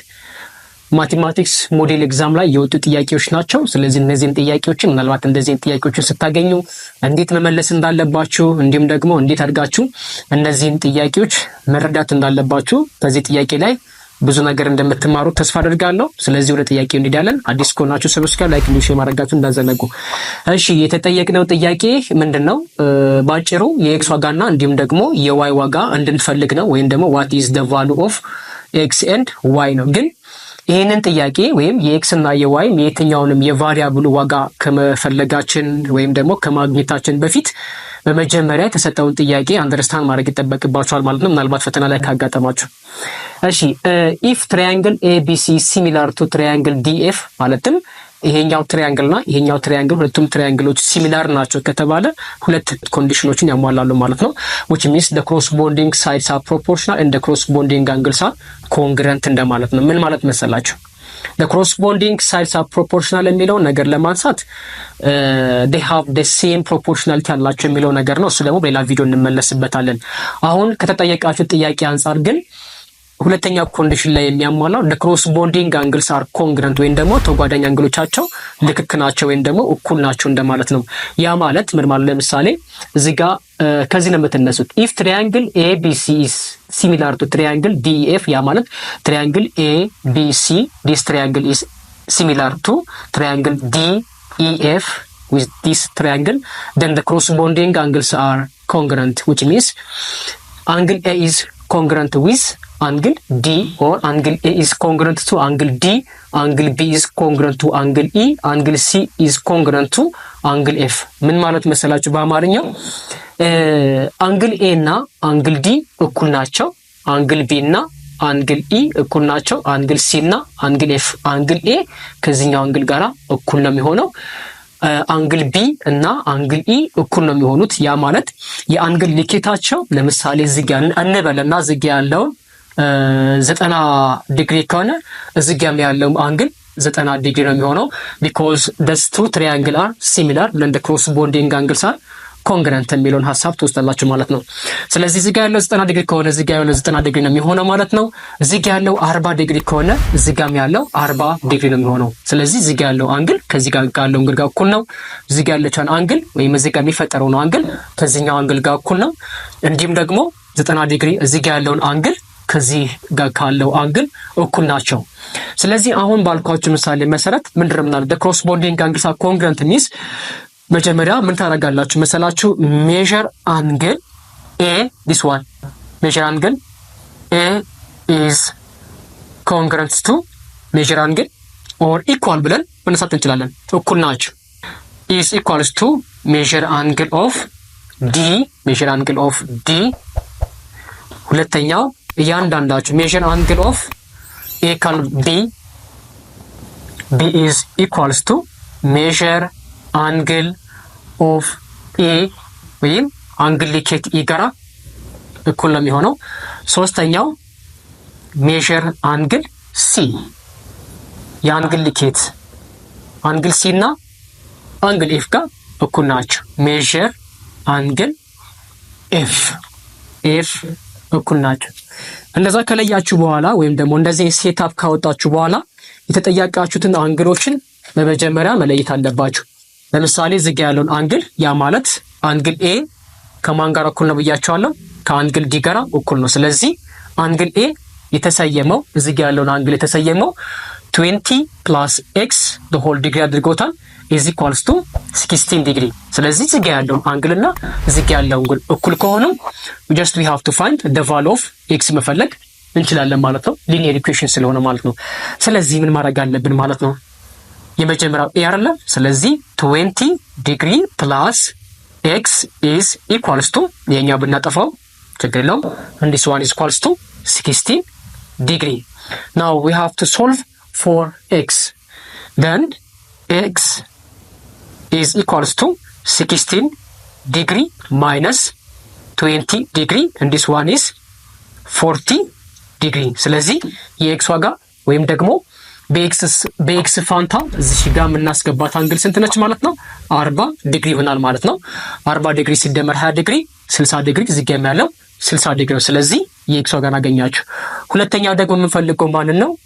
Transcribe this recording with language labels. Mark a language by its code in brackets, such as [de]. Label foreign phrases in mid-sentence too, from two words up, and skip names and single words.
[en] mathematics model exam [am] ላይ የወጡ ጥያቄዎች ናቸው። ስለዚህ እነዚህን ጥያቄዎችን ምናልባት እንደዚህን ጥያቄዎችን ስታገኙ እንዴት መመለስ እንዳለባችሁ እንዲሁም ደግሞ እንዴት አድርጋችሁ እነዚህን ጥያቄዎች መረዳት እንዳለባችሁ ከዚህ ጥያቄ ላይ ብዙ ነገር እንደምትማሩ ተስፋ አደርጋለሁ። ስለዚህ ወደ ጥያቄው እንሄዳለን። አዲስ ከሆናችሁ [en] subscribe, like, share [am] ማድረጋችሁ እንዳዘነጉ። እሺ የተጠየቅነው ጥያቄ ምንድነው? ባጭሩ የኤክስ ዋጋና እንዲሁም ደግሞ የዋይ ዋጋ እንድንፈልግ ነው። ወይም ደግሞ [en] what is the value of x and y [am] ነው። ግን ይህንን ጥያቄ ወይም የኤክስ እና የዋይ የትኛውንም የቫሪያብሉ ዋጋ ከመፈለጋችን ወይም ደግሞ ከማግኘታችን በፊት በመጀመሪያ የተሰጠውን ጥያቄ አንደርስታንድ ማድረግ ይጠበቅባችኋል ማለት ነው። ምናልባት ፈተና ላይ ካጋጠማችሁ። እሺ [en] if triangle ABC similar to triangle DEF [am] ማለትም ይሄኛው ትራያንግል እና ይሄኛው ትራያንግል ሁለቱም ትራያንግሎች ሲሚላር ናቸው ከተባለ ሁለት ኮንዲሽኖችን ያሟላሉ ማለት ነው። [en] which means the corresponding sides are proportional and the corresponding angles are congruent [am] እንደማለት ነው። ምን ማለት መሰላችሁ? [en] the corresponding sides are proportional [am] የሚለው ነገር ለማንሳት [en] they have the same proportionality [am] ያላቸው የሚለው ነገር ነው። እሱ ደግሞ በሌላ ቪዲዮ እንመለስበታለን። አሁን ከተጠየቃችሁ ጥያቄ አንፃር ግን ሁለተኛው ኮንዲሽን ላይ የሚያሟላው [en] the corresponding angles are congruent [am] ወይም ደግሞ ተጓዳኝ አንግሎቻቸው ልክክ ናቸው ወይም ደግሞ እኩል ናቸው እንደማለት ነው። ያ ማለት ምን ማለት? ለምሳሌ እዚህ ጋር ከዚህ ነው የምትነሱት። [en] if triangle ABC is similar to triangle DEF [am] ያ ማለት triangle [en] ABC this triangle is similar to triangle DEF with this triangle then the corresponding angles are congruent which means angle A is congruent with angle D or angle A is congruent to angle D, angle B is congruent to angle E, angle C is congruent to angle F። [am] ምን ማለት መሰላችሁ? በአማርኛው አንግል ኤ እና አንግል ዲ እኩል ናቸው፣ አንግል ቢ እና አንግል ኢ እኩል ናቸው፣ አንግል ሲ እና አንግል ኤፍ። አንግል ኤ ከዚህኛው አንግል ጋራ እኩል ነው የሚሆነው፣ አንግል ቢ እና አንግል ኢ እኩል ነው የሚሆኑት። ያ ማለት የአንግል ልኬታቸው ለምሳሌ እዚህ ጋር እንበልና እዚህ ጋር ያለውን 90 ዲግሪ ከሆነ እዚህ ጋር ያለው አንግል 90 ዲግሪ ነው የሚሆነው [en] because these two triangle are similar and the corresponding angles are congruent [am] የሚለውን ሐሳብ ትወስዳላችሁ ማለት ነው። ስለዚህ እዚህ ጋር ያለው 90 ዲግሪ ከሆነ እዚህ ጋር ያለው 90 ዲግሪ ነው የሚሆነው ማለት ነው። እዚህ ጋር ያለው 40 ዲግሪ ከሆነ እዚህ ጋር ያለው 40 ዲግሪ ነው የሚሆነው። ስለዚህ እዚህ ጋር ያለው አንግል ከዚህ ጋር ያለው አንግል ጋር እኩል ነው። እዚህ ጋር ያለችውን አንግል ወይም እዚህ ጋር የሚፈጠረው ነው አንግል ከዚህኛው አንግል ጋር እኩል ነው። እንዲሁም ደግሞ 90 ዲግሪ እዚህ ጋር ያለውን አንግል ከዚህ ጋር ካለው አንግል እኩል ናቸው። ስለዚህ አሁን ባልኳችሁ ምሳሌ መሰረት ምንድነው ማለት [en] the corresponding angles are congruent means [am] መጀመሪያ ምን ታደርጋላችሁ መሰላችሁ? [en] measure angle A, this one measure angle A is congruent to measure angle or equal [am] ብለን መነሳት እንችላለን። እኩል ናቸው [en] is equals to measure angle of D, measure angle of D። [am] ሁለተኛው እያንዳንዳችሁ [en] measure angle of A [am] ካል [en] B is equals to measure angle of A [am] ወይም አንግል ልኬት E ጋራ እኩል ነው የሚሆነው። ሶስተኛው [en] measure angle C [am] የአንግል ልኬት አንግል C እና አንግል F ጋር እኩል ናቸው። [en] measure angle [am] F እኩል ናቸው። እንደዛ ከለያችሁ በኋላ ወይም ደግሞ እንደዚህ ሴትአፕ ካወጣችሁ በኋላ የተጠያቃችሁትን አንግሎችን በመጀመሪያ መለየት አለባችሁ። ለምሳሌ እዚህ ጋር ያለውን አንግል ያ ማለት አንግል ኤ ከማን ጋር እኩል ነው ብያችኋለሁ? ከአንግል ዲ ጋር እኩል ነው። ስለዚህ አንግል ኤ የተሰየመው እዚህ ጋር ያለውን አንግል የተሰየመው [en] 20 plus x the whole degree [am] አድርጎታል [en] is equals to 16 degree። [am] ስለዚህ እዚህ ጋር ያለውን አንግል እና እዚህ ጋር ያለው አንግል እኩል ከሆኑ [en] just we have to find the value of x [am] መፈለግ እንችላለን ማለት ነው። [en] linear equation [am] ስለሆነ ማለት ነው። ስለዚህ ምን ማድረግ አለብን ማለት ነው? የመጀመሪያው ኤ አይደለ? ስለዚህ [en] 20 degree plus x is equals to [am] የኛው ብናጠፋው ችግር የለውም [en] and this one is equals to 16 degree። now we have to solve for x. then x is equals to 16 degree minus 20 degree and this one is 40 degree። [am] ስለዚህ የኤክስ ዋጋ ወይም ደግሞ በኤክስ ፋንታ እዚህ ጋር የምናስገባት አንግል ስንት ነች ማለት ነው? 40 ዲግሪ ይሆናል ማለት ነው። 40 ዲግሪ ሲደመር 20 ዲግሪ 60 ዲግሪ፣ እዚህ ጋር ያለው 60 ዲግሪ ነው። ስለዚህ የኤክስ ዋጋን አገኛችሁ። ሁለተኛው ደግሞ የምንፈልገው ማንን ነው?